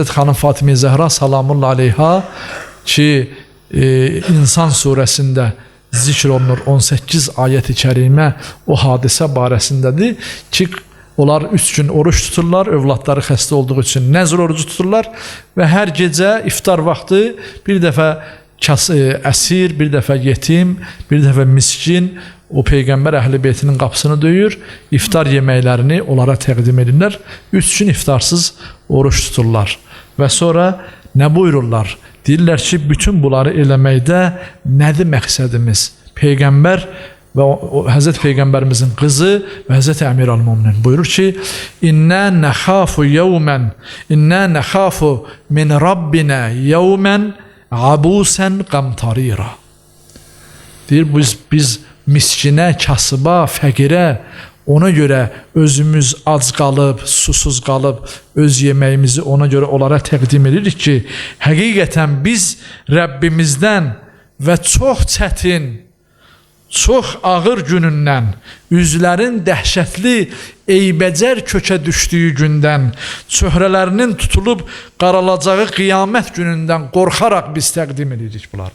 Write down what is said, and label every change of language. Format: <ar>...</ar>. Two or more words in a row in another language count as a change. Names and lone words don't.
<az>xanım Fatimə Zəhra</az> <ar>سلام الله عليها</ar> <az>ki, İnsan surəsində zikr olunur 18 ayət-i kərimə o hadisə barəsindədir ki, onlar 3 gün oruç tuturlar, övladları xəstə olduğu üçün nəzr orucu tuturlar və hər gecə iftar vaxtı bir dəfə əsir, bir dəfə yetim, bir dəfə miskin o Peygamber Əhl-i Beytinin qapısını döyür, iftar yeməklərini onlara təqdim edirlər. 3 gün iftarsız oruç tuturlar. Və sonra nə buyururlar? Deyirlər ki, bütün bunları eləməkdə nədir məqsədimiz?</az> <tr>Peygamber ve Hazreti Peygamberimizin kızı ve Hazreti Emir al-Muminin buyurur ki</tr> <ar>إنا نخاف يوما من ربنا يوما عبوسا قمطريرا.</ar> <az>Deyir biz miskine, kasıba, fəqirə ona göre özümüz ac qalıb, susuz qalıb, öz yeməyimizi ona göre onlara təqdim edirik ki, həqiqətən biz Rəbbimizdən və çox çətin, çox ağır günündən, üzlərin dəhşətli, eybəcər kökə düşdüyü gündən, çöhrələrinin tutulub qaralacağı qiyamət günündən qorxaraq biz təqdim edirik bunlar.</az>